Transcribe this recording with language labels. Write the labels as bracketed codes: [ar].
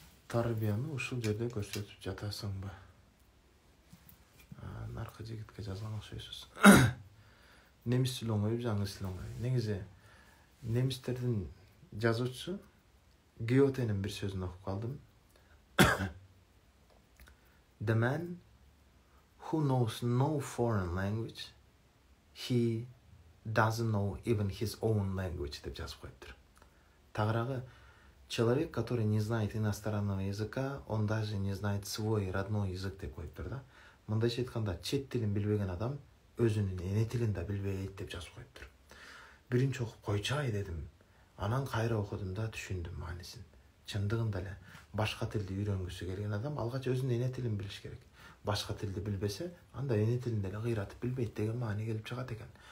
[ky] Тарбияны ушул жерде көрсөтүп жатасыңбы? Наркы жигитке жазган окшойсуз. Немис тили оңойбу, жаңы тил оңой. Негизи немистердин жазуучусу Гётенин бир сөзүн окуп калдым. [en] The man who knows no foreign language, he doesn't know even his own language [ky] деп жазып коюптур. Тагыраагы, [ru] человек, который не знает иностранного языка, он даже не знает свой родной язык [ky] деп коюптур да. Мындайча айтканда, чет тилин билбеген адам өзүнүн эне тилин да билбейт деп жазып коюптур. Биринчи окуп койчай дедим. Анан кайра окудум да түшүндүм маанисин. Чындыгында эле башка тилди үйрөнгүсү келген адам алгач өзүнүн эне тилин билиш керек. Башка тилди билбесе, анда эне тилинде эле кыйратып билбейт деген маани келип чыгат экен.